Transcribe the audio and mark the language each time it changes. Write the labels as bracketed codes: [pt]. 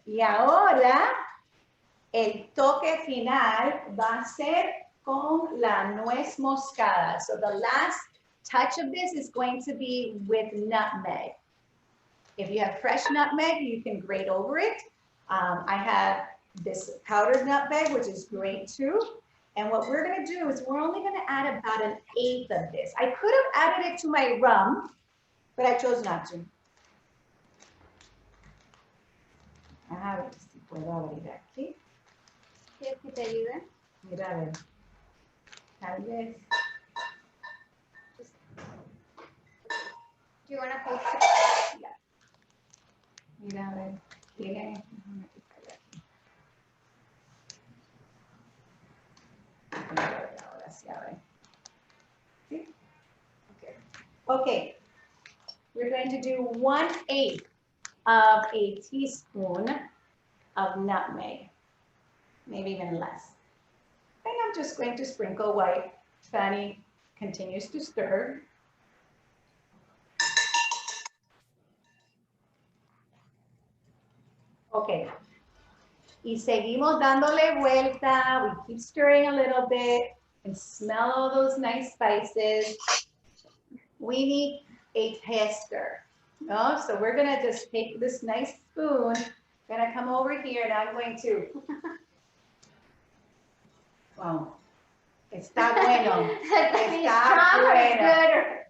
[es] Y ahora, el toque final va a ser con la nuez moscada. [en] So the last touch of this is going to be with nutmeg. If you have fresh nutmeg, you can grate over it. I have this powdered nutmeg, which is great too. And what we're gonna do is we're only gonna add about 1/8 of this. I could have added it to my rum, but I chose not to. [es] A ver si puedo abrir aquí. ¿Quieres que te ayude? Mira, a ver. Tal vez. [en] Do you want to hold it? [es] Mira, a ver. Tiene. Ahora sí abre. ¿Sí? Okay. Okay. [en] We're going to do 1/8 of a teaspoon of nutmeg, maybe even less. And I'm just going to sprinkle while Fanny continues to stir. Okay. [es] Y seguimos dándole vuelta. [en] We keep stirring a little bit and smell all those nice spices. We need a tester. No? So we're gonna just take this nice spoon, gonna come over here and I'm going to, wow, está bueno, está bueno.